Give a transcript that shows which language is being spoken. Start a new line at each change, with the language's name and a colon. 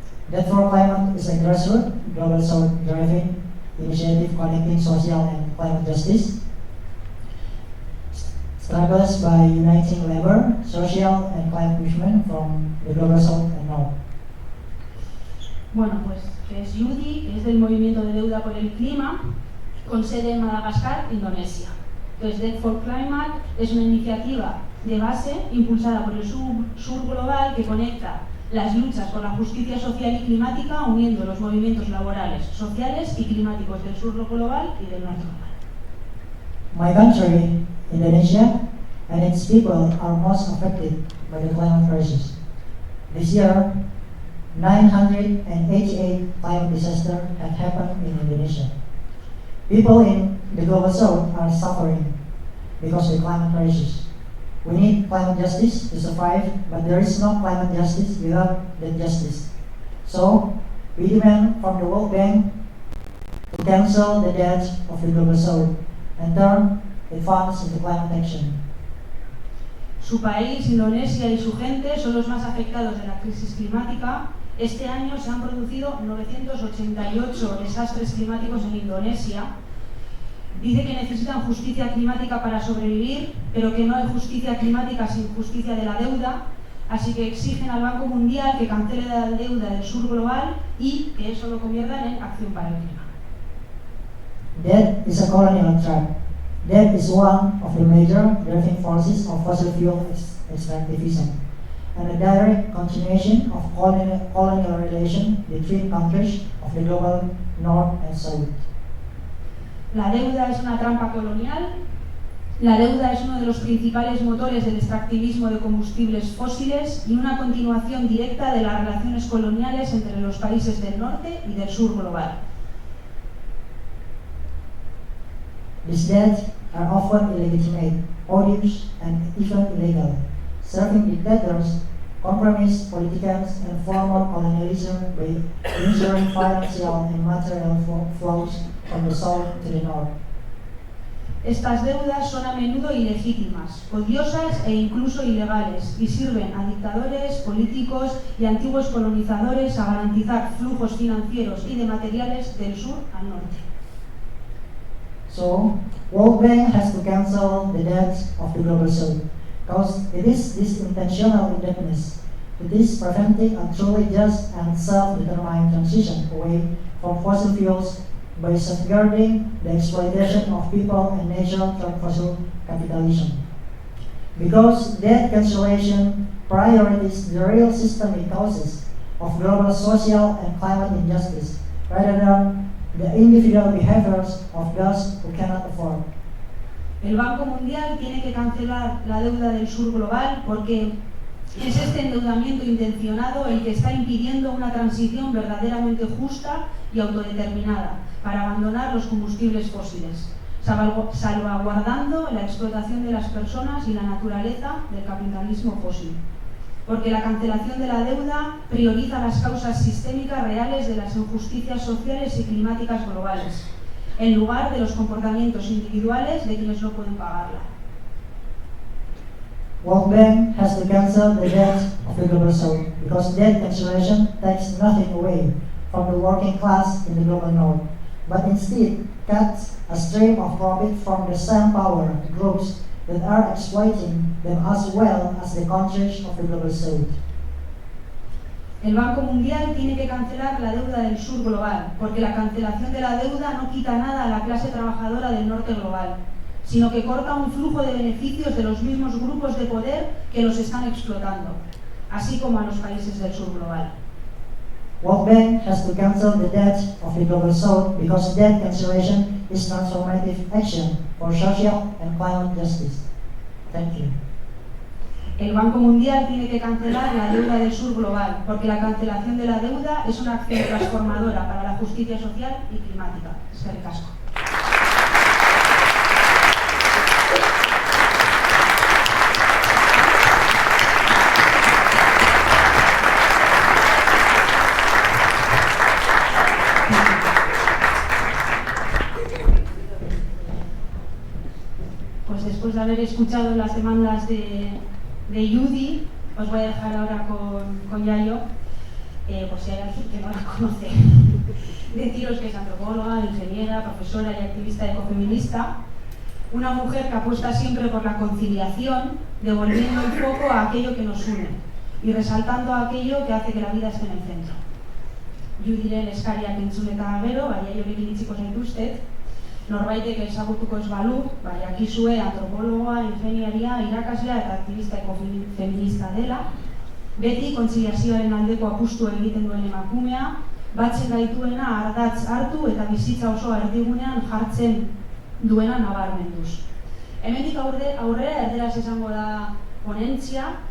English: Dead for Climate is a grassroots, global south-driving initiative connecting social and climate justice. Struggles by uniting labor, social and climate movement from the global south and north.
Spanish: Bueno, pues que es Yudi, que es del Movimiento de Deuda por el Clima, con sede en Madagascar, Indonesia. Entonces, Dead for Climate es una iniciativa de base impulsada por el Sur Global que conecta las luchas por la justicia social y climática uniendo los movimientos laborales, sociales y climáticos del Sur Global y del Norte Global.
English: My country, Indonesia, and its people are most affected by the climate crisis. This year, 988 climate disasters have happened in Indonesia. People in the global south are suffering because of the climate crisis. We need climate justice to survive, but there is no climate justice without that justice. So, we demand from the World Bank to cancel the debt of the global south and turn the funds into climate action.
Spanish: Su país, Indonesia, y su gente son los más afectados de la crisis climática. Este año se han producido 988 desastres climáticos en Indonesia. Dice que necesitan justicia climática para sobrevivir, pero que no hay justicia climática sin justicia de la deuda, así que exigen al Banco Mundial que cancele la deuda del sur global y que eso lo conviertan en acción para el clima.
English: Debt is a colonial trap. Debt is one of the major driving forces of fossil fuel extractivism, and a direct continuation of colonial relations between countries of the global north and south.
Spanish: La deuda es una trampa colonial. La deuda es uno de los principales motores del extractivismo de combustibles fósiles y una continuación directa de las relaciones coloniales entre los países del norte y del sur global.
English: These debts are often illegitimate, odious, and even illegal, serving dictators, compromise politicians, and former colonialism by ensuring financial and material flows from the south to the north.
Spanish: Estas deudas son a menudo ilegítimas, odiosas e incluso ilegales y sirven a dictadores, políticos y antiguos colonizadores a garantizar flujos financieros y de materiales del sur al norte.
English: So, World Bank has to cancel the debts of the global south, because it is this intentional indebtedness that is preventing a truly just and self-determined transition away from fossil fuels by safeguarding the exploitation of people and nature through fossil capitalism. Because debt cancellation priorities the real systemic causes of global social and climate injustice, rather than the individual behaviors of those who cannot afford.
Spanish: El Banco Mundial tiene que cancelar la deuda del sur global porque es este endeudamiento intencionado el que está impidiendo una transición verdaderamente justa y autodeterminada para abandonar los combustibles fósiles, salvaguardando la explotación de las personas y la naturaleza del capitalismo fósil. Porque la cancelación de la deuda prioriza las causas sistémicas reales de las injusticias sociales y climáticas globales, en lugar de los comportamientos individuales de quienes no pueden pagarla.
English: World Bank has to cancel the debt of the global south, because debt cancellation takes nothing away from the working class in the global north, but instead cuts a stream of profit from the same power groups that are exploiting them as well as the countries of the global south.
Spanish: El Banco Mundial tiene que cancelar la deuda del sur global, porque la cancelación de la deuda no quita nada a la clase trabajadora del norte global, sino que corta un flujo de beneficios de los mismos grupos de poder que los están explotando, así como a los países del sur global.
English: World Bank has to cancel the debt of the global south because debt cancellation is transformative action for social and climate justice. Thank you.
Spanish: El Banco Mundial tiene que cancelar la deuda del sur global, porque la cancelación de la deuda es una acción transformadora para la justicia social y climática.
Basque: Eskerrik asko.
Spanish: Pues después de haber escuchado las demandas de Judy, os voy a dejar ahora con Yayo, por si hay alguien que no la conoce. Deciros que es antropóloga, ingeniera, profesora y activista ecofeminista, una mujer que apuesta siempre por la conciliación, devolviendo el foco a aquello que nos une y resaltando aquello que hace que la vida esté en el centro.
Basque: Judyren eskariak entzun eta gero, Yaiorekin itziko zaituztet, norbaitek ezagutuko ez balu, jakizue antropologoa, ingeniaria, irakaslea eta aktivista ekofeminista dela, beti kontziliazioaren aldeko apustu egiten duen emakumea, batzen gaituena ardatz hartu eta bizitza osoa erdigunean jartzen duena nabarmenduz. Hemendik aurrera erderaz esango da ponentzia,